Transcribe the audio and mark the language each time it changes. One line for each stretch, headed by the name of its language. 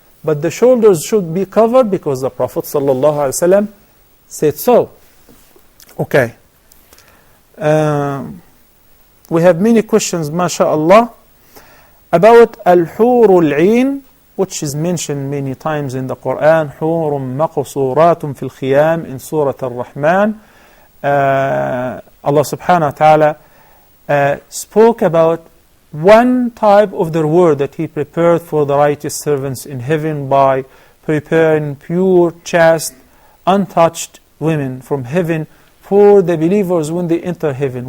English: But the shoulders should be covered because the Prophet ﷺ said so. Okay. We have many questions, mashallah, about al-hurul ayn, which is mentioned many times in the Quran.
Arabic: حُورٌ مَقْصُورَاتٌ فِي الْخِيَامِ
English: in Surah Al-Rahman. Allah subhanahu wa ta'ala spoke about one type of the reward that He prepared for the righteous servants in heaven by preparing pure, chaste, untouched women from heaven for the believers when they enter heaven.